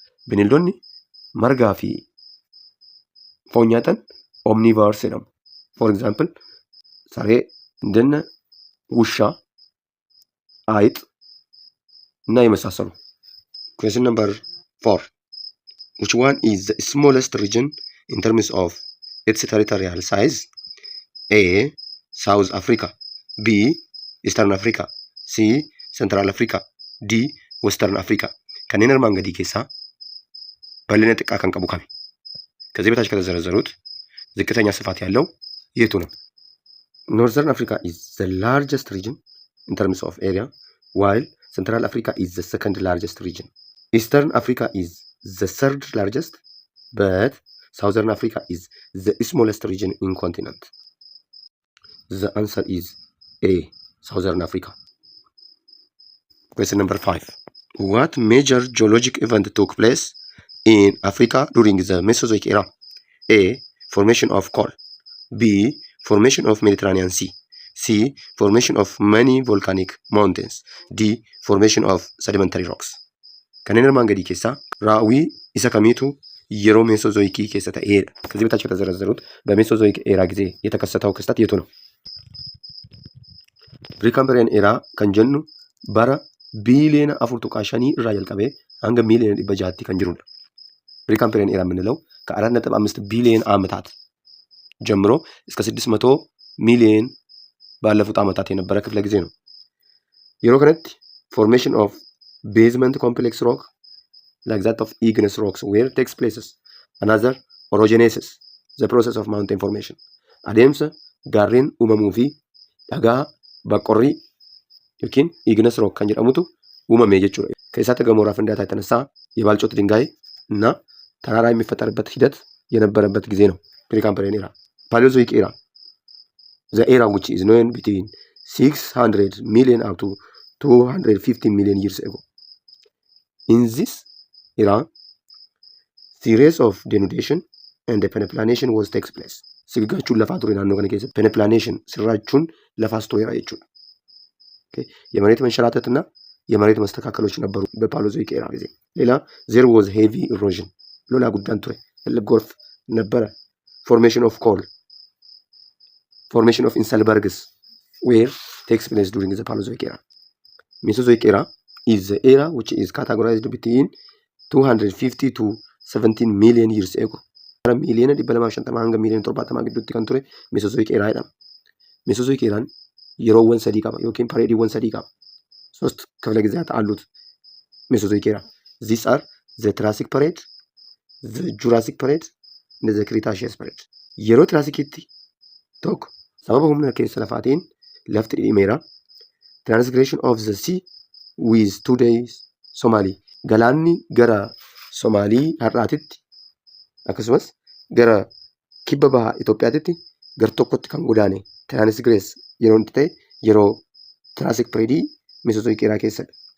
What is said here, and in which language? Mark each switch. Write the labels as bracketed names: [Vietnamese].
[Oromo] bineeldonni margaa fi foon nyaatan ኦምኒቨርስ jedhamu. [English] For example, [Oromo] saree [Amharic] እንደነ ውሻ አይጥ እና የመሳሰሉ። [English] Question number 4. Which one is the smallest region in terms of its territorial size? A. South Africa. B. Eastern Africa. C. Central Africa. D. Western Africa. [Oromo] kanneen armaan gadii keessaa bal'ina xiqqaa kan qabu kami? [Amharic] ከዚህ በታች ከተዘረዘሩት ዝቅተኛ ስፋት ያለው የቱ ነው? [English] Northern Africa is the largest region in terms of area, while Central Africa is the second largest region. Eastern Africa is the third largest, but Southern Africa is the smallest region in continent. The answer is A. Southern Africa. Question number 5. What major geologic event took place in Africa during the Mesozoic era? A. Formation of coal. B. Formation of Mediterranean Sea. C. Formation of many volcanic mountains. D. Formation of sedimentary rocks. [Oromo] kanneen armaan gadii keessaa raawwii isa kamiitu yeroo ሜሶዞይክ keessa ta'edha? [Amharic] ከዚህ በታች ከተዘረዘሩት በሜሶዞይክ ኤራ ጊዜ የተከሰተው ክስተት የቱ ነው? [Oromo] ፕሪካምብሪያን ኤራ kan jennu bara ቢሊየን 4.5 irraa jalqabee hanga ሚሊየን 600 kan jirudha. [Amharic] ፕሪካምብሪያን ኤራ የምንለው ከ4.5 ቢሊየን ዓመታት ጀምሮ እስከ 600 ሚሊየን ባለፉት ዓመታት የነበረ ክፍለ ጊዜ ነው። [English] yeroo kanatti formation of basement complex rock like that of igneous rocks where takes places. Another orogenesis, the process of mountain formation. [Oromo] adeemsa gaarreen uumamuu fi dhagaa baqqorrii yookiin igneous rock kan jedhamutu uumame jechuudha. [Amharic] ከእሳተ ገሞራ ፍንዳታ የተነሳ የባልጮት ድንጋይ እና ተራራ የሚፈጠርበት ሂደት የነበረበት ጊዜ ነው ፕሪካምብሪያን ኤራ። ፓሊዮዞይክ ኤራ [English] the era which is known between 600 million up to 250 million years ago. In this era, series of denudation and the peneplanation was takes place. [Oromo] Siggachuun lafaa ture naannoo kana keessatti peneplanation sirraachuun lafaas tureera jechuudha. [Amharic] የመሬት መንሸራተትና የመሬት መስተካከሎች ነበሩ በፓሊዮዞይክ ኤራ ጊዜ። ሌላ [English] there was heavy erosion [Amharic] ሎላ ጉዳን ture ትልቅ ጎርፍ ነበረ። [English] formation of coal, formation of inselbergs where takes place during the Paleozoic era. Mesozoic era is the era which is categorized between 250 to 17 million years ago. [Oromo] ሚሊየን 250 hanga ሚሊየን 70 gidduutti kan ture Mesozoic era jedhama. Mesozoic eraan yeroowwan sadii qaba yookiin pareediiwwan sadii qaba. [Amharic] ሶስት ክፍለ ጊዜያት አሉት Mesozoic era. [English] These are the Triassic period, the Jurassic period and the Cretaceous period. [Oromo] yeroo Triassicitti tokko sababa humna keessa lafaatiin lafti dhidhimeera. [English] Transgression of the sea with today's Somali. [Oromo] Galaanni gara Somaalii har'aatitti akkasumas gara kibba bahaa Itoophiyaatitti gar tokkotti kan godaane transgress yeroo inni ta'e yeroo Triassic period Mesozoic era keessadha.